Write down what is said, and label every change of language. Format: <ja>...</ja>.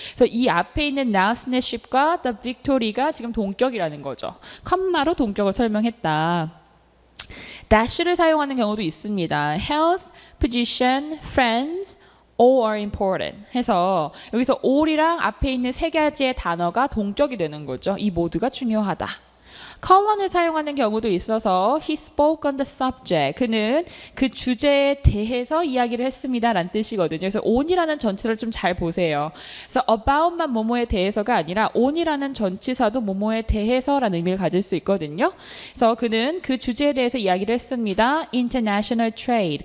<ko>그래서 이 앞에 있는 넬슨의 ship과 the victory가 지금 동격이라는 거죠. 컴마로 동격을 설명했다. dash를 사용하는 경우도 있습니다.</ko> <en>health, position, friends, all are important</en> <ko>해서 여기서 all이랑 앞에 있는 세 가지의 단어가 동격이 되는 거죠. 이 모두가 중요하다.</ko> <en>colon을</en> <ko>사용하는 경우도 있어서</ko> <en>he spoke on the subject.</en> <ko>그는 그 주제에 대해서 이야기를 했습니다 라는 뜻이거든요. 그래서 on이라는 전치사를 좀 잘 보세요. 그래서 about만 뭐뭐에 대해서가 아니라 on이라는 전치사도 뭐뭐에 대해서라는 의미를 가질 수 있거든요. 그래서 그는 그 주제에 대해서 이야기를 했습니다. international trade.</ko>